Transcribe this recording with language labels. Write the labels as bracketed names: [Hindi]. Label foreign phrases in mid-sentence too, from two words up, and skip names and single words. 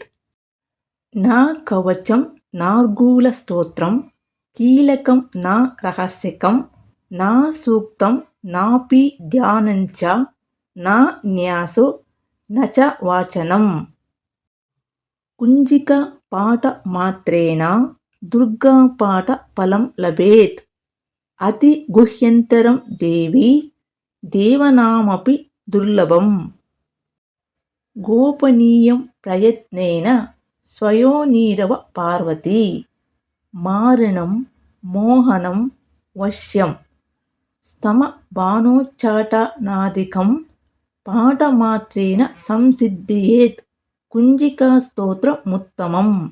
[Sanskrit] ನ ಕವಚಂ ನಾರ್ಗೂಲಸ್ತೋತ್ರಂ ಕೀಲಕಂ ನ ರಹಸ್ಯಕಂ ನ ಸೂಕ್ತಂ ನಾಪಿ ಧ್ಯಾನಂಚ ನ ನ್ಯಾಸೋ ನ ಚ ವಾಚನಂ. ಕುಂಜಿಕಾ ಪಾಠ ಮಾತ್ರೇಣ ದುರ್ಗಾ ಪಾಠ ಫಲಂ ಲಭೇತ್. ಅತಿ ಗುಹ್ಯಂತರಂ ದೇವಿ ದೇವನಾಮಪಿ ದುರ್ಲಭಂ. ಗೋಪನೀಯಂ ಪ್ರಯತ್ನೇನ ಸ್ವಯೋನೀರವ ಪಾರ್ವತಿ. ಮಾರಣಂ ಮೋಹನಂ ವಶ್ಯಂ ಸ್ತಮಭಾನೋಚ್ಚಾಟನಾದಿಕಂ ಪಾಠಮಾತ್ರೇಣ ಸಂಸಿದ್ಧಿಯೇತ್ ಕುಂಜಿಕಾ ಸ್ತೋತ್ರಮುತ್ತಮಂ.